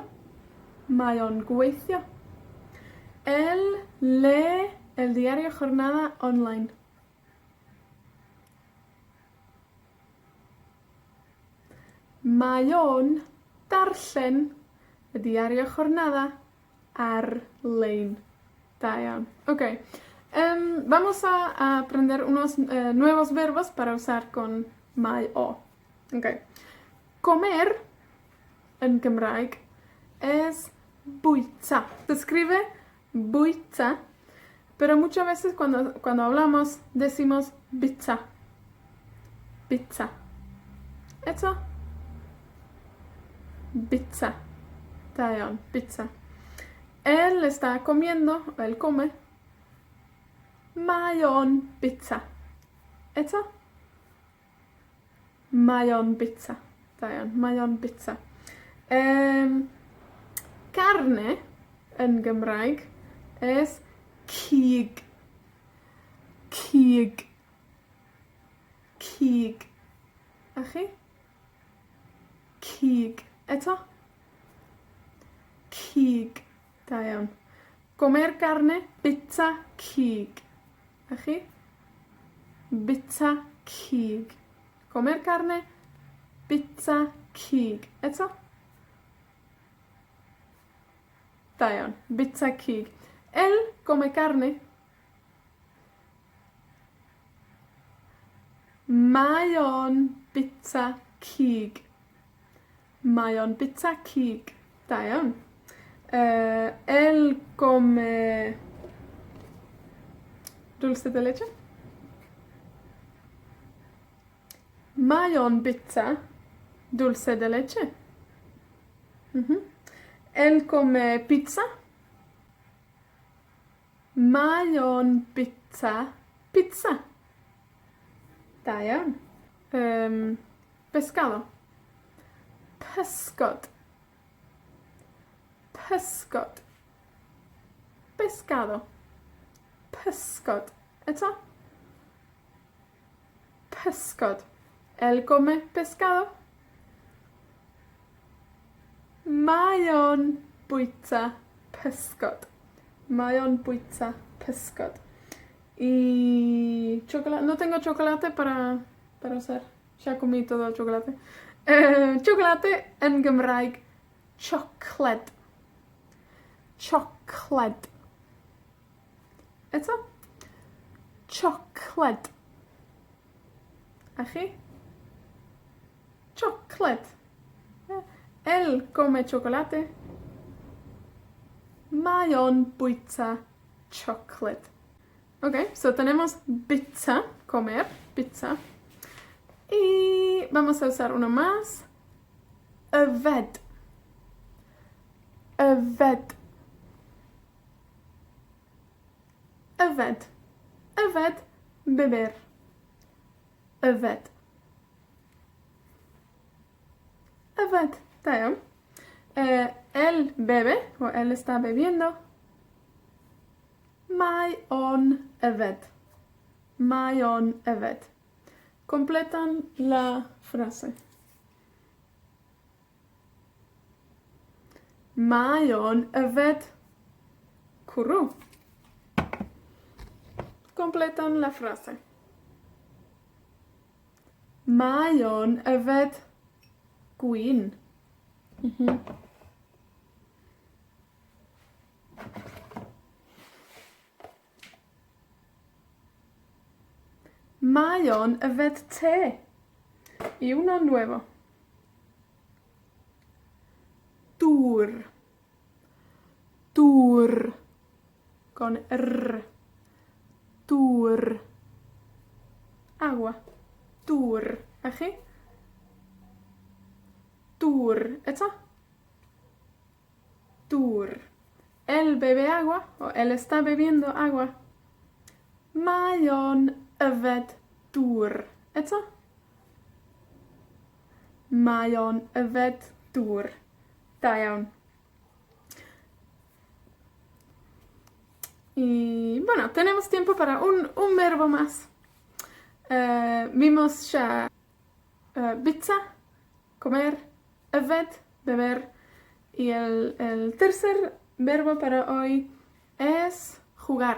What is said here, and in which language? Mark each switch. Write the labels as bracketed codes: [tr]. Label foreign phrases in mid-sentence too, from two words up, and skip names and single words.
[cy] Mae o'n gweithio. [es] Él lee el diario Jornada online. [cy] Mae o'n darllen y diario Jornada ar-lein. Da iawn. Ok. [es] Vamos a aprender unos nuevos verbos para usar con [cy] mae o. [es] Ok. Comer en Gymraeg es bwyta. Se escribe bwyta, pero muchas veces cuando hablamos decimos bita. Bita. ¿Esto? [cy] Bita. Da iawn, bita. [es] Él está comiendo, él come. [cy] Mae o'n bita. Eto? Mae o'n bita. Da iawn, mae o'n bita. [es] Carne en Gymraeg es cig. [cy] Cig. Cig. A chi? Cig. Eto? Cig. Da iawn. [es] Comer carne, [cy] bita cig. A chi? Bita cig. [es] Comer carne, [cy] bita cig. Eto? Da iawn. Bita cig. [es] Él come carne. [cy] Mae o'n bita cig. Mae o'n bita cig. Da iawn. [es] Él come dulce de leche. [cy] Mae o'n bita [es] dulce de leche. Él come pizza. [cy] Mae o'n bita pizza. Da iawn. pescado. Pysgod. Pysgod. Pescado. Pysgod. Eto. Pysgod. [es] Él come pescado. [cy] Mae o'n bwyta pysgod. Mae o'n bwyta pysgod. [es] Y chocolate. No tengo chocolate para hacer. Ya comí todo el chocolate. Chocolate en Gymraeg. Chocolate. [cy] Chocolate. Eto. [es] Chocolate. Aquí. Chocolate. Él come chocolate. [cy] Mae o'n bwyta chocolate. [es] Ok, so tenemos pizza, comer, pizza. Y vamos a usar uno más. [cy] Yfed. Yfed. Yfed. Yfed, beber. Yfed. Yfed, tayo. [es] Él bebe, o él está bebiendo. [cy] Mae o'n yfed. Mae o'n yfed. [es] Completan la frase. [cy] Mae o'n yfed cwrw. [es] Completan la frase. [cy] Mae o'n yfed gwyn. Mae o'n yfed te. [es] Y uno nuevo. [cy] Dŵr. [es] Dŵr. Con R. [cy] Dŵr. Agua. Dŵr. Aquí. Dŵr. Eto. Dŵr. [es] Él bebe agua, o él está bebiendo agua. [cy] Mae o'n yfed dŵr. Eto. Mae o'n yfed dŵr. Da iawn. [es] Y bueno, tenemos tiempo para un verbo más. Vimos ya pizza, comer, yfed, beber. Y el tercer verbo para hoy es jugar.